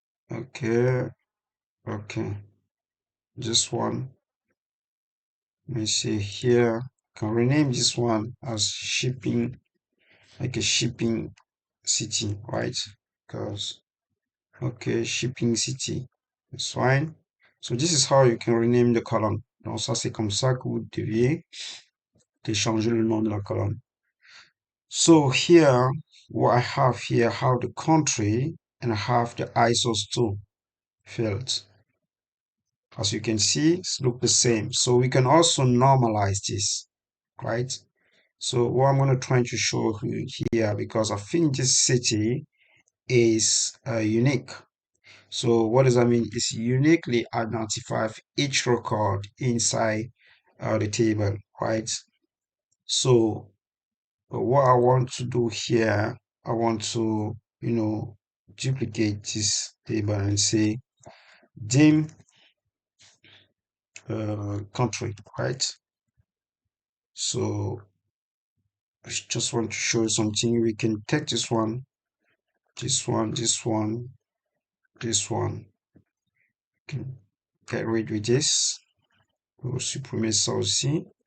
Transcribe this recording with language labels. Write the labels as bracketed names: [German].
[English] Okay, okay. This one, let me see here. Can rename this one as shipping, like a shipping city, right? Because, okay, shipping city. That's fine. So this is how you can rename the column. [French] Donc ça, c'est comme ça que vous deviez changer le nom de la colonne. [English] So here, what I have here, I have the country and I have the ISO2 fields. As you can see, it's look the same. So we can also normalize this, right? So what I'm going to try to show you here, because I think this city is unique. So what does that mean? It's uniquely identify each record inside the table, right? So what I want to do here, I want to, duplicate this table and say dim country, right? So I just want to show you something. We can take this one, this one, this one, this one. Can get rid of this. [French] On va supprimer ça aussi.